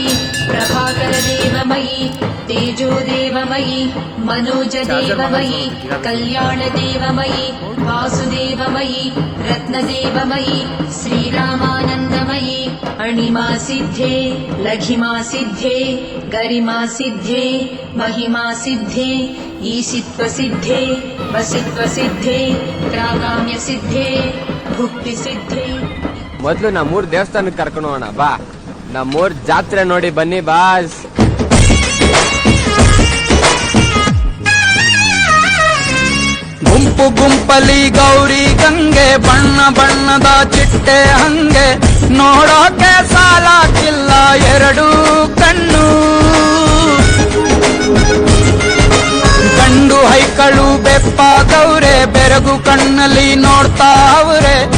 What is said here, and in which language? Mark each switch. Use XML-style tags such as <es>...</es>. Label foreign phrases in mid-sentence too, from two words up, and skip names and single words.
<sa>प्रभाकरदेवमयी तेजोदेवमयी मनोजदेवमयी कल्याणदेवमयी वासुदेवमयी रत्नदेवमयी श्रीरामानन्दमयी अणिमा सिद्धे लघिमा सिद्धे गरिमा सिद्धे महिमा सिद्धे ईशित्व सिद्धे वसित्व सिद्धे प्रागाम्य सिद्धे ಭುಕ್ತಿ ಸಿದ್ಧಿ.</sa> <kn>ಮೊದ್ಲು ನಮ್ಮೂರ್ ದೇವಸ್ಥಾನಕ್ಕೆ ಕರ್ಕೊಂಡು ಹೋಗೋಣ ಬಾ. ನಮ್ಮೂರ್ ಜಾತ್ರೆ ನೋಡಿ ಬನ್ನಿ ಬಾಸ್. ಗುಂಪು ಗುಂಪಲಿ ಗೌರಿ ಗಂಗೆ ಬಣ್ಣ ಬಣ್ಣದ ಚಿಟ್ಟೆ ಹಂಗೆ ನೋಡೋಕೆ ಸಾಲಾಕಿಲ್ಲ ಎರಡು ಕಣ್ಣು ಗಂಡು ಹೈಕಳು ಬೆಪ್ಪಾಗವ್ರೆ ಬೆರಗು ಕಣ್ಣಲ್ಲಿ ನೋಡ್ತಾ ಅವ್ರೆ</kn>